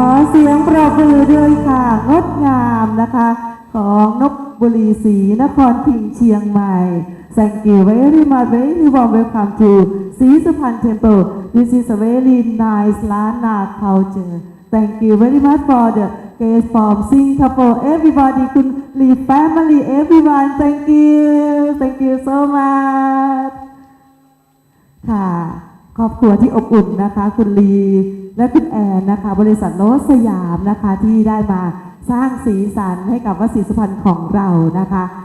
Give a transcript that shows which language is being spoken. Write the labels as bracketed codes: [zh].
[th] เสียงปรบมือด้วยค่ะงดงามนะคะของนกบุรีศรีนครพิงค์เชียงใหม่ [en] Thank you very much very warm welcome to ศรีสุพรรณ Temple. This is a very nice Lana culture. Thank you very much for the guests from Singapore. Everybody,คุณลี family, everyone. Thank you so much. [th] ค่ะครอบครัวที่อบอุ่นนะคะคุณลีและคุณแอนนะคะบริษัทโรสสยามนะคะที่ได้มาสร้างสีสันให้กับวัดศรีสุพรรณของเรานะคะ